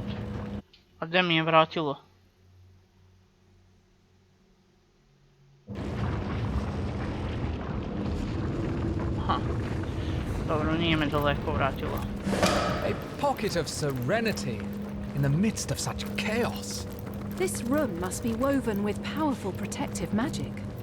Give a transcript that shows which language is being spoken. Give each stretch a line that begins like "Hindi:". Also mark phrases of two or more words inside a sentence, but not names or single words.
Bosnian: A gdje mi je vratilo? Ha. Dobro, nije me daleko vratilo.
English: A pocket of serenity in the midst of such chaos. This room must be woven with powerful protective magic.